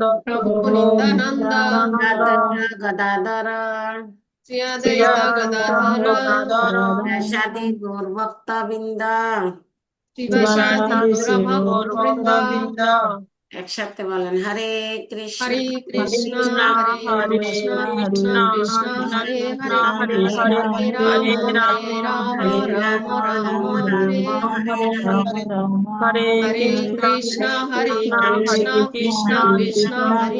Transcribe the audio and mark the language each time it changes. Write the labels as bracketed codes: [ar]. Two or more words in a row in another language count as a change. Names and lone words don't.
[bn] প্রভু নিত্যানন্দ রাধা গদাধর শ্রী অদ্বৈত গদাধর সাদি গৌর ভক্তবৃন্দ শিবাসাদি গৌরভক্তবৃন্দ একসাথে বলেন হরে কৃষ্ণ [sa] Hare Krishna, Hare Krishna, Krishna Krishna, Hare Hare, Hare Hare Hare Rama, Hare Hare Rama, Rama Rama, Hare Hare. Hare Hare Krishna, Hare Krishna, Krishna, Hare Krishna Krishna, Hare